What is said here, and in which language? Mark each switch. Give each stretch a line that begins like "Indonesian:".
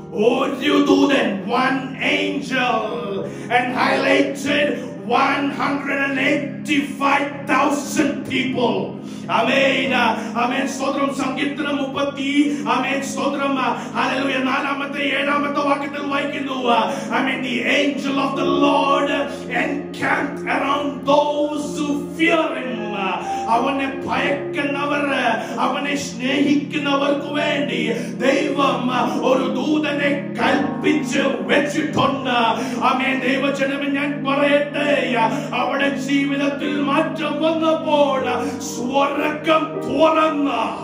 Malayalam: ഒരു ദൂതൻ,
English: one angel, and highlighted 185,000 people. Amen. Amen. സ്തോത്രം.
Malayalam: സങ്കീർത്തനം 30 ആമേൻ സ്തോത്രം ഹല്ലേലൂയ 4-ാമത്തെ 7-ാമത്തെ വാക്യത്തിൽ വായിക്കുന്നു.
English: Amen. The angel of the Lord encamped around those who fear him.
Malayalam: അവനെ ഭയക്കുന്നവർ, അവനെ സ്നേഹിക്കുന്നവർക്ക് വേണ്ടി ദൈവം ഒരു ദൂതനെ കൽപ്പിച്ച് വെച്ചിട്ടുണ്ട്. ആമേൻ. ദൈവജനമേ, ഞാൻ പറയട്ടെ, അവിടെ ജീവിതത്തിൽ മാറ്റം വന്നപ്പോൾ സ്വർഗ്ഗം തുറന്നു.